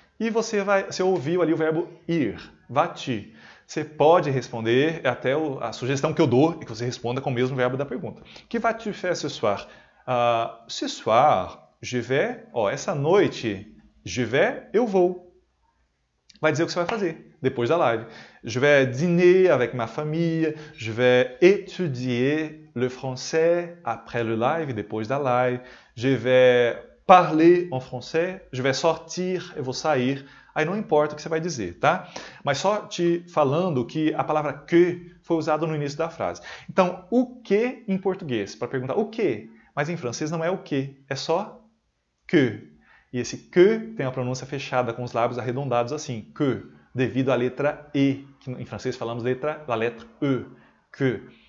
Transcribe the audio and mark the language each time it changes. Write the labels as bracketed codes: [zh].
[pt] E você ouviu ali o verbo ir. Vas-tu. Você pode responder, até a sugestão que eu dou é que você responda com o mesmo verbo da pergunta. [fr] Que vas-tu faire ce soir? Ce soir, je vais. [pt] Essa noite, [fr] je vais, [pt] eu vou. Vai dizer o que você vai fazer depois da live. [fr] Je vais dîner avec ma famille. Je vais étudier le français après le live, [pt] depois da live. [fr] Je vais parler en français. Je vais sortir, [pt] eu vou sair. Aí não importa o que você vai dizer, tá? Mas só te falando que a palavra que foi usada no início da frase. Então, o que em português? Para perguntar o que? Mas em francês não é o que, é só que. E esse que tem a pronúncia fechada com os lábios arredondados assim, que, devido à letra E, que em francês falamos a letra E, que.